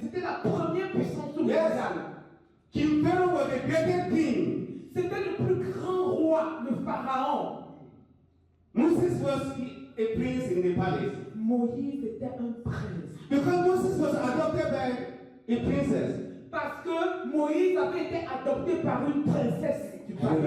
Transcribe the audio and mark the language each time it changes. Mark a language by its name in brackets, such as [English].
[French] C'était la première puissance mondiale. [English] King Pharaoh was the greatest king. [French] C'était le plus grand roi, le pharaon. [English] Moses was a prince in the palace. [French] Moïse était un prince. [English] Because Moses was adopted by a princess. [French] Parce que Moïse avait été adopté par une princesse du palais.